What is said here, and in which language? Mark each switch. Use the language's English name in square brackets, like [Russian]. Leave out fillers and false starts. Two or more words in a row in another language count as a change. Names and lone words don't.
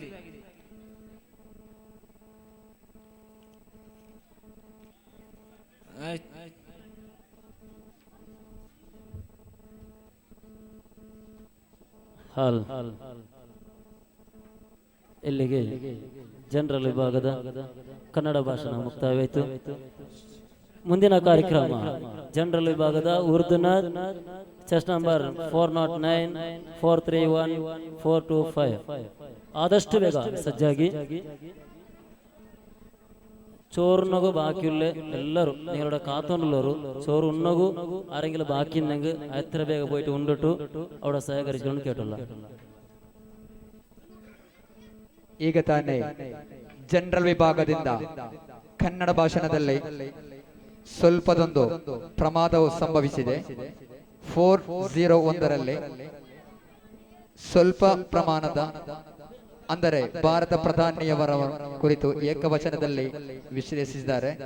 [Kannada] ಹಾಲ್ ಇಲ್ಲಿಗೆ ಜನರಲ್ ವಿಭಾಗದ ಕನ್ನಡ ಭಾಷಣ ಮುಕ್ತಾಯವಾಯಿತು. ಮುಂದಿನ ಕಾರ್ಯಕ್ರಮ ಜನರಲ್ ವಿಭಾಗದ ಉರ್ದುನ [English] chest number [Kannada] 409 431 425. ಆದಷ್ಟು ಬೇಗ ಸಜ್ಜಾಗಿ. [Malayalam] ചോറിനകു ബാക്കിയുള്ള എല്ലാവരും നിങ്ങളുടെ കാത്തോണ്ടുള്ളവരും ചോറ് ഉണ്ണകു ആരെങ്കിലും ബാക്കിയുണ്ടെങ്കിൽ എത്ര വേഗം പോയിട്ട് ഉണ്ടിട്ടു അവിടെ സഹകരിച്ചുകൊണ്ട് കേട്ടുള്ള. [Kannada] ಈಗ ತಾನೇ ಜನರಲ್ ವಿಭಾಗದಿಂದ ಕನ್ನಡ ಭಾಷಣದಲ್ಲಿ ಸ್ವಲ್ಪದೊಂದು ಪ್ರಮಾದವು ಸಂಭವಿಸಿದೆ. 401ರಲ್ಲಿ ಸ್ವಲ್ಪ ಪ್ರಮಾಣದ ಅಂದರೆ ಭಾರತ ಪ್ರಧಾನಿಯವರ ಕುರಿತು ಏಕವಚನದಲ್ಲಿ ವಿಶ್ಲೇಷಿಸಿದ್ದಾರೆ.